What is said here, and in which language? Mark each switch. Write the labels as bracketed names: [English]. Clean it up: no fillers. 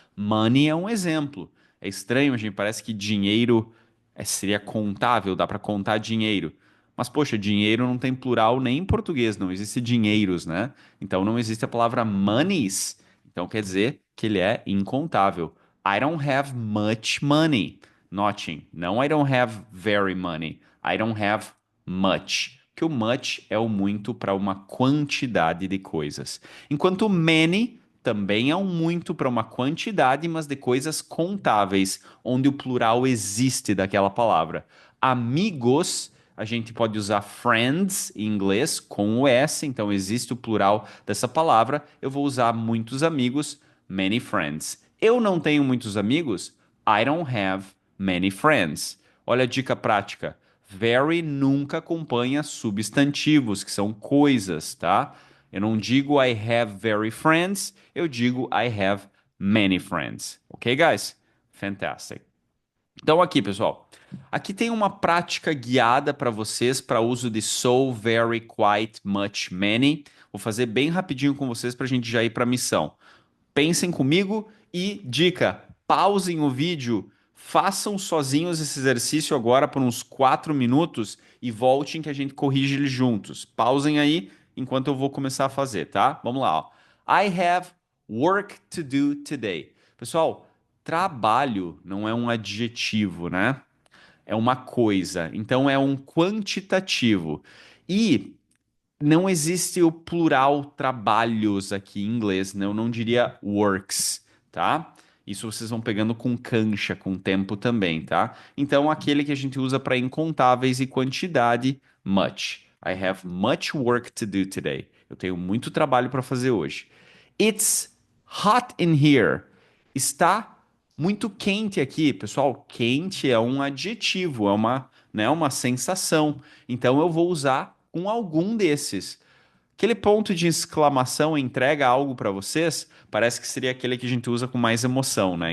[Portuguese] Money é um exemplo. É estranho, a gente parece que dinheiro seria contável, dá para contar dinheiro. Mas, poxa, dinheiro não tem plural nem em português, não existe dinheiros, né? Então não existe a palavra monies. Então quer dizer que ele é incontável. [English] I don't have much money. [Portuguese] Notem, não [English] I don't have very money. I don't have much. [Portuguese] Que o much é o muito para uma quantidade de coisas. Enquanto many também é um muito para uma quantidade, mas de coisas contáveis, onde o plural existe daquela palavra. Amigos a gente pode usar friends em inglês com o S, então existe o plural dessa palavra. Eu vou usar muitos amigos, [English] many friends. [Portuguese] Eu não tenho muitos amigos, [English] I don't have many friends. [Portuguese] Olha a dica prática. Very nunca acompanha substantivos, que são coisas, tá? Eu não digo [English] I have very friends, [Portuguese] eu digo [English] I have many friends. Ok, guys? Fantastic. [Portuguese] Então, aqui, pessoal, aqui tem uma prática guiada para vocês para uso de so, very, quite, much, many. Vou fazer bem rapidinho com vocês para a gente já ir para a missão. Pensem comigo e dica: pausem o vídeo, Façam sozinhos esse exercício agora por uns 4 minutos e voltem que a gente corrige ele juntos. Pausem aí enquanto eu vou começar a fazer, tá? Vamos lá, ó. [English] I have work to do today. [Portuguese] Pessoal, trabalho não é um adjetivo, né? É uma coisa. Então é um quantitativo. E não existe o plural trabalhos aqui em inglês, né? Eu não diria works, tá? Isso vocês vão pegando com cancha, com tempo também, tá? Então, aquele que a gente usa para incontáveis e quantidade, much. [English] I have much work to do today. [Portuguese] Eu tenho muito trabalho para fazer hoje. [English] It's hot in here. [Portuguese] Está muito quente aqui, pessoal. Quente é um adjetivo, é uma sensação. Então eu vou usar com algum desses. Aquele ponto de exclamação entrega algo para vocês, parece que seria aquele que a gente usa com mais emoção, né?